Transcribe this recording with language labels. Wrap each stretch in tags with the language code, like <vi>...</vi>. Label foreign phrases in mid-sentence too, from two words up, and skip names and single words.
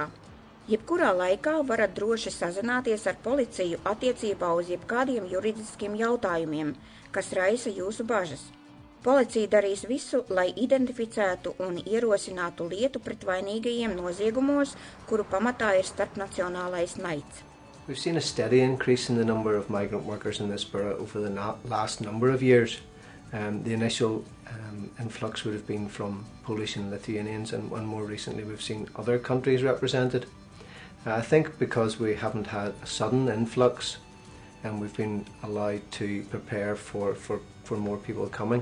<lv>Jebkurā laikā varat droši sazināties ar policiju attiecībā uz jebkādiem juridiskiem jautājumiem, kas raisa jūsu bažas. Policija darīs visu, lai identificētu un ierosinātu lietu pret vainīgajiem noziegumos, kuru pamatā ir starpnacionālais naids.</lv> <en>We've seen a steady increase in the number of migrant workers in this borough over the last number of years. The initial influx would have been from Polish and Lithuanians, and more recently we've seen other countries represented. I think because we haven't had a sudden influx and we've been allowed to prepare for more people coming.</en>